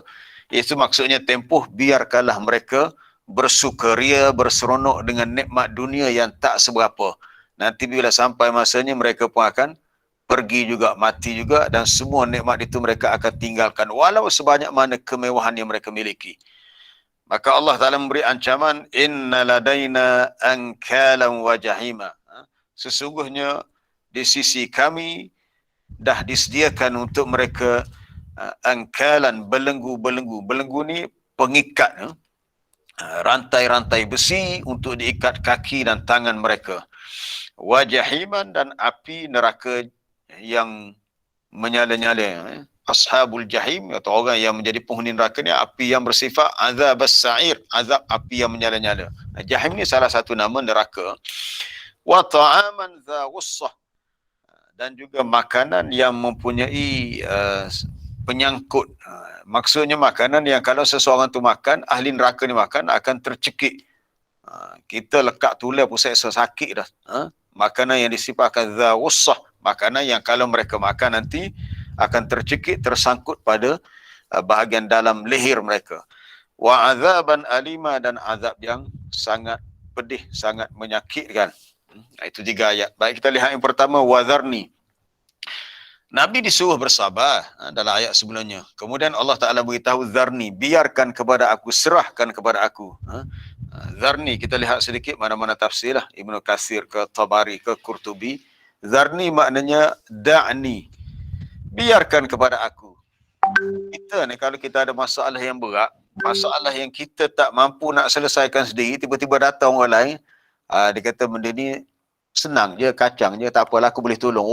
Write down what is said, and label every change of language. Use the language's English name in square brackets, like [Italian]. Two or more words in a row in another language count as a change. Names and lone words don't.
[Malay] Itu maksudnya tempoh, biarkanlah mereka bersukaria, berseronok dengan nikmat dunia yang tak seberapa. Nanti bila sampai masanya mereka pun akan pergi juga, mati juga, dan semua nikmat itu mereka akan tinggalkan walau sebanyak mana kemewahan yang mereka miliki. Maka Allah Ta'ala memberi ancaman, [Arabic] إن لدينا أنكالا وجحيما. [Malay] Sesungguhnya di sisi kami dah disediakan untuk mereka angkalan belenggu-belenggu. Belenggu ni pengikat, rantai-rantai besi untuk diikat kaki dan tangan mereka. [Arabic] وجحيما, [Malay] dan api neraka yang menyala-nyala. [Arabic] أصحاب الجحيم, [Malay] atau orang yang menjadi penghuni neraka ni, api yang bersifat azab as-sa'ir, azab api yang menyala-nyala. Jahim ni salah satu nama neraka. [Arabic] وطعاما ذا غصة, [Malay] dan juga makanan yang mempunyai penyangkut. Maksudnya makanan yang kalau seseorang tu makan, ahli neraka ni makan, akan tercekik. Kita lekat tulang pun sakit dah. Makanan yang disifatkan [Arabic] ذا غصة, [Malay] makanan yang kalau mereka makan nanti akan tercekik, tersangkut pada bahagian dalam leher mereka. [Arabic] وعذابا أليما, [Malay] dan azab yang sangat pedih, sangat menyakitkan. Itu 3 ayat. Baik, kita lihat yang pertama, wadharni. Nabi disuruh bersabar dalam ayat sebelumnya. Kemudian Allah Ta'ala beritahu, dharni, biarkan kepada aku, serahkan kepada aku. Dharni, kita lihat sedikit mana-mana tafsir lah. Ibnu Katsir ke Tabari ke Qurtubi. Dharni maknanya da'ni, biarkan kepada aku. Kita ni kalau kita ada masalah yang berat, masalah yang kita tak mampu nak selesaikan sendiri, tiba-tiba datang orang lain, dia kata benda ni senang je, kacang je, tak apalah, aku boleh tolong.